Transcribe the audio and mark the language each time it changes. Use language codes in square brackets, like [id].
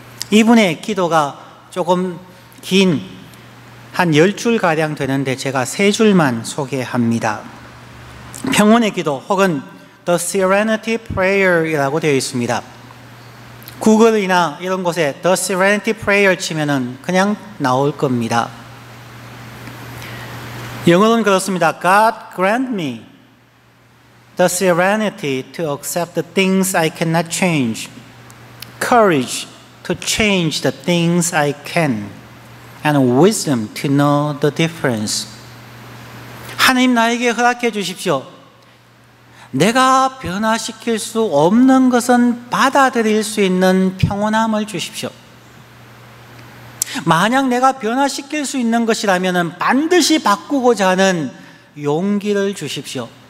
[ko] 이분의 기도가 조금 긴 한 10줄가량 되는데 제가 3줄만 소개합니다. 평온의 기도 혹은 The Serenity Prayer이라고 되어 있습니다. 구글이나 이런 곳에 The Serenity Prayer 치면은 그냥 나올 겁니다. 영어로는 그렇습니다. [en] God grant me the serenity to accept the things I cannot change, courage to change the things I can, and wisdom to know the difference. [ko] 하나님 나에게 허락해 주십시오. 내가 변화시킬 수 없는 것은 받아들일 수 있는 평온함을 주십시오. 만약 내가 변화시킬 수 있는 것이라면 반드시 바꾸고자 하는 용기를 주십시오.